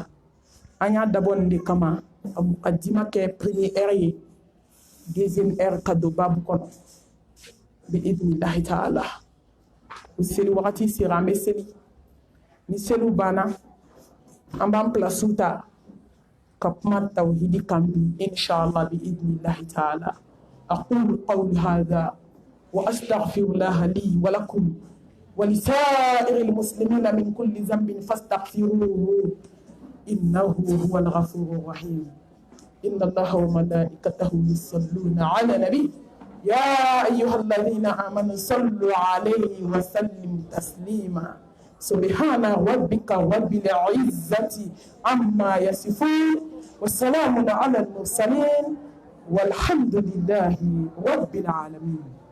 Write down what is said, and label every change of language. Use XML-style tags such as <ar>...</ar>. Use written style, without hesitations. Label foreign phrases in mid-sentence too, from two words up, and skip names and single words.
<bm>an y'a dabɔ nin de kama a dima kɛ</bm> <fr>premier heure</fr> <bm>ye</bm> <fr>deuxième heure</fr> <bm>ka don babu kɔnɔ</bm> <ar>بإذن الله تعالى</ar> <bm>o seli wagati sera an bɛ seli ni seliw banna an b'an pilasiw ta ka kuma tawhidi kan bi</bm> <ar>إن شاء الله بإذن الله تعالى أقول قولي هذا وأستغفر الله لي و lakum ولسائر المسلمين من كل ذنب فاستغفروه إنه هو الغفور الرحيم إن الله وملائكته يصلون على النبي يا أيها الذين آمنوا صلوا عليه وسلموا تسليما سبحان ربك رب العزة عما يصفون والسلام على المرسلين والحمد لله رب العالمين.</ar>